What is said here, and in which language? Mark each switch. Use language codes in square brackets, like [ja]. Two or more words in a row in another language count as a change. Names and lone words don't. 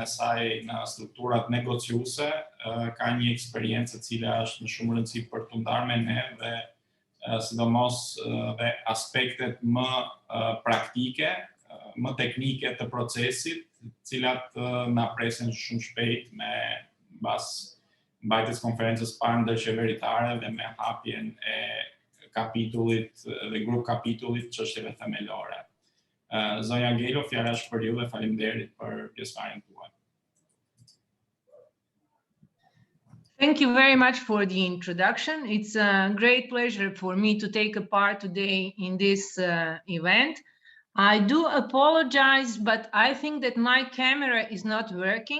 [sq] e saj në strukturat negociuese, ka një eksperiencë e cila është në shumë rëndësi për t'u ndarë me ne dhe sidomos dhe aspektet më praktike, më teknike të procesit, cilat na presin shumë shpejt me mbas mbajtjes konferencës parë ndërqeveritare dhe me hapjen e kapitullit dhe grup kapitullit çështjeve themelore. Zonja Gelo, fjala është për ju dhe faleminderit për pjesëmarrjen tuaj. [en] Thank you very much for the introduction. It's a great pleasure for me to take a part today in this event. I do apologize, but I think that my camera is not working.